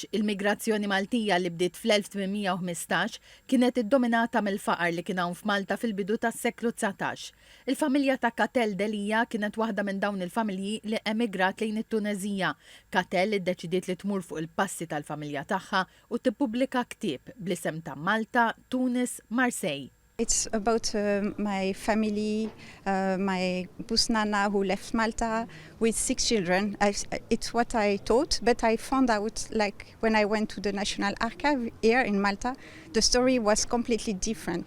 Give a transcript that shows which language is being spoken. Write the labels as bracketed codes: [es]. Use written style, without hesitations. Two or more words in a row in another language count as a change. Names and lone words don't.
[mt] Il-migrazzjoni Maltija li bdiet fl-1815 kienet iddominata mill-faqar li kien hawn f'Malta fil-bidu tas-seklu 19. Il-familja ta' Catel Delija kienet waħda minn dawn il-familji li emigrat lejn it-Tunezija. Catel iddeċidiet li tmur fuq il-passi tal-familja tagħha u tippubblika ktieb bl-isem ta' Malta, Tunis, Marseille. [en] It's about my family, my Busnana who left Malta with 6 children. It's what I thought, but I found out, like when I went to the National Archive here in Malta, the story was completely different.